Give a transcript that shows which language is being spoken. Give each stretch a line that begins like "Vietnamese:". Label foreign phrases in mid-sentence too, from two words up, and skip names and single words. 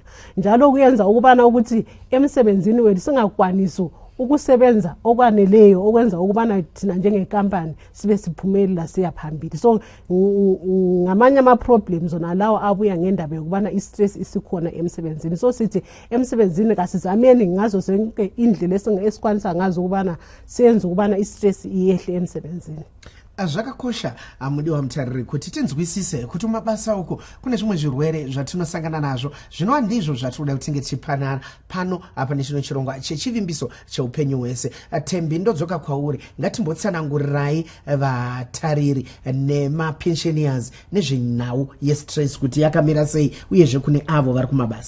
North Ndebele: Njalo kuyenza ukubana ukuthi emsebenzini wethu singakwanisi ukusebenza okwaneleyo okwenza ukubana thina njengekampani sibe siphumelela siya phambili. So ngamanye ama problems onalawo abuya ngendaba yokubana i-stress isikhona emsebenzini. So sithi emsebenzini kasizameni ngazo zonke indlela esikwanisa ngazo ukubana senze ukubana i-stress iyehle emsebenzini.
Shona: Zvakakosha mudiwa mutariri kuti tinzwisise kuti mabasa uko kune zvimwe zvirwere zvatinosangana nazvo zvinova ndizvo zvatinoda kutinge tichipanana pano apa nechino chirongwa chechivimbiso cheupenyu hwese. Thembi, ndodzoka kwauri, ngatimbotsanangurirai vatariri nemapensioners nezvenhau yestress kuti yakamira sei uyezve kune avo vari kumabasa.